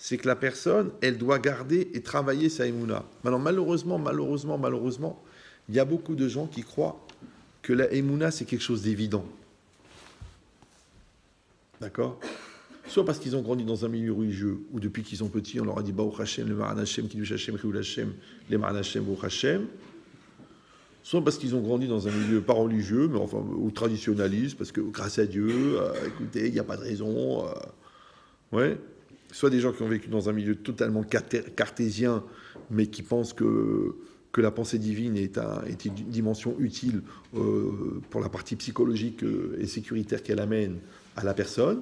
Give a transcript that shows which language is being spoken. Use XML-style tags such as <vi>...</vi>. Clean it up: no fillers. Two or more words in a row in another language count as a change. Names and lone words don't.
<fr>c'est que la personne, elle doit garder et travailler sa émouna. Maintenant, malheureusement, il y a beaucoup de gens qui croient que la émouna, c'est quelque chose d'évident. D'accord? Soit parce qu'ils ont grandi dans un milieu religieux, ou depuis qu'ils sont petits, on leur a dit</fr> <he>ברוך השם,</he> <fr>le</fr> <he>מען השם, קידוש השם, חילול השם,</he> <fr>les</fr> <he>מען השם, ברוך השם.</he> <fr>Soit parce qu'ils ont grandi dans un milieu pas religieux, mais enfin, ou traditionnaliste, parce que grâce à Dieu, écoutez, il n'y a pas de raison. Ouais. Soit des gens qui ont vécu dans un milieu totalement cartésien, mais qui pensent que la pensée divine est une dimension utile pour la partie psychologique et sécuritaire qu'elle amène à la personne.</fr>